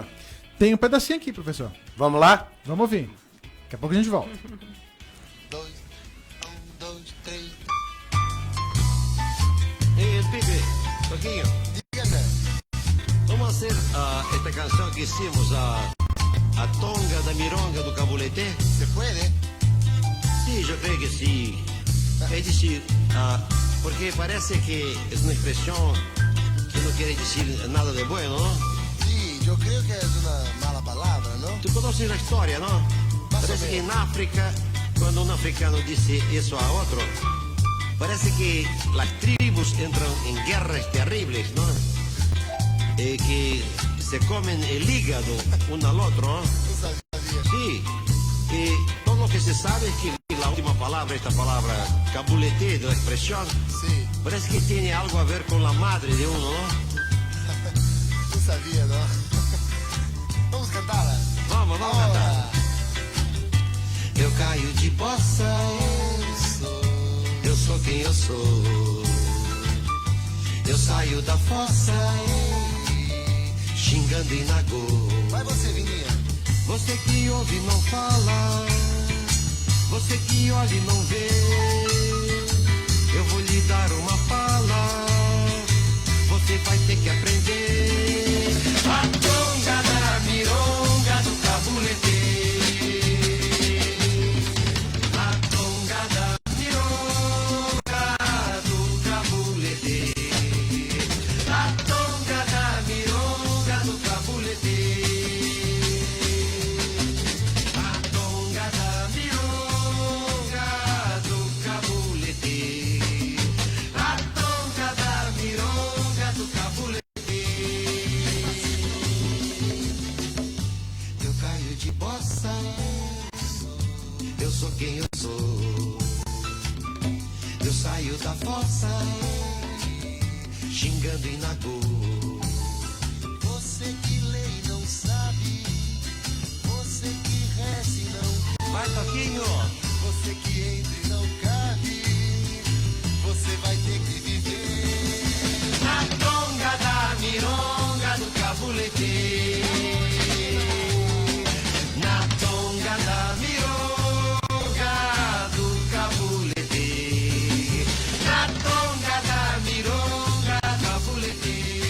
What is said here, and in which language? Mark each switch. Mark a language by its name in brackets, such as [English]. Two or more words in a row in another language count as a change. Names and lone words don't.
[Portuguese] Tem um pedacinho aqui, professor. Vamos lá? Vamos ouvir. Daqui a pouco a gente volta. 2, 1, 2, 3. [Spanish] Pibe, Toquinho. Dígame. [Portuguese] Vamos fazer esta canção [Spanish] que hicimos, [Portuguese] a tonga da mironga do cabulete? Se pode? Sim, eu creio que sim. É dizer, porque parece que é uma expressão que não quer dizer nada de bueno, não? [Spanish] Yo creo que es una mala palabra, ¿no? Tú conoces la historia, ¿no? Parece que en África, cuando un africano dice eso a otro, parece que las tribus entran en guerras terribles, ¿no? Que se comen el hígado uno al otro, ¿no? Sí. Y todo lo que se sabe es que la última palabra, esta palabra cabulete, de la expresión, sí, parece que tiene algo a ver con la madre de uno, ¿no? No sabía, ¿no? [Portuguese] Vamos cantar. Vamos cantar. Eu caio de bossa, eu sou quem eu sou. Eu saio da fossa, xingando e nagô. Vai você, Vininha. Você que ouve e não fala, você que olha e não vê. Eu vou lhe dar uma fala, você vai ter que aprender. A tonga da mironga do cabulete. A tonga da mironga do cabulete. A tonga da mironga do cabulete. A tonga da mironga do cabulete. A tonga da mironga do cabulete. Eu caio de bossa, eu sou quem eu sou. Eu saio da fossa, xingando e nagô. Você que lê e não sabe, você que reza e não Vai, Toquinho! Você que entra e não cabe, você vai ter que viver. Na tonga da mironga do cabulete. Na tonga da mironga do cabulete. Na tonga da mironga do cabulete.